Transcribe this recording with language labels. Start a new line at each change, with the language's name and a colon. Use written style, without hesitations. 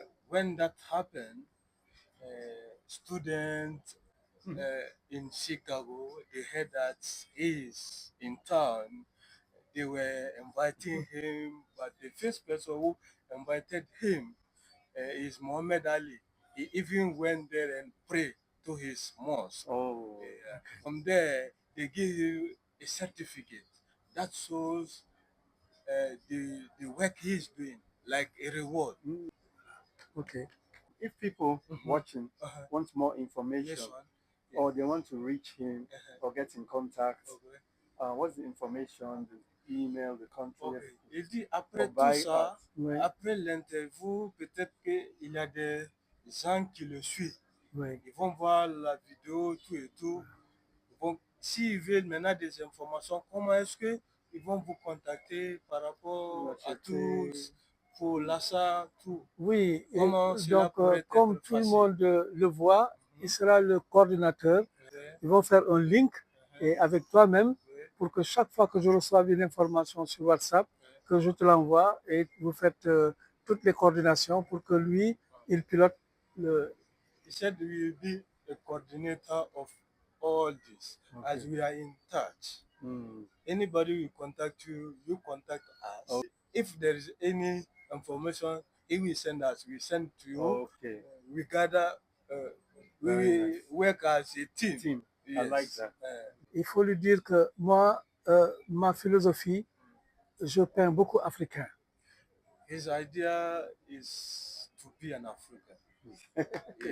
English: When that happened, students in Chicago, they heard that he's in town. They were inviting him, but the first person who invited him is Muhammad Ali. He even went there and prayed to his mosque. Oh. From there, they give him a certificate that shows the work he's doing, like a reward. Okay. If people watching want more information, Yes, man. or they want to reach him or get in contact, what's the information, the email, the contact?
French: Il dit après tout ça, après l'interview, peut-être qu'il y a des gens qui le suivent. Ils vont voir la vidéo, tout et tout. S'ils veulent maintenant des informations, comment est-ce qu'ils vont vous contacter par rapport à tous, pour l'achat, tout? Oui, donc comme tout le monde le voit, il sera le coordinateur. Ils vont faire un link et avec toi-même pour que chaque fois que je reçois une information sur WhatsApp, que je te l'envoie et vous faites toutes les coordinations pour que lui, il pilote le...
English: He said we will be a coordinator of all this as we are in touch. Anybody will contact you, you contact us. If there is any information, he will send us, we send to you. We gather, we work as a team. Yes. I like that.
French: Il faut lui dire que moi, ma philosophie, je peins beaucoup africain.
English: His idea is to be an African.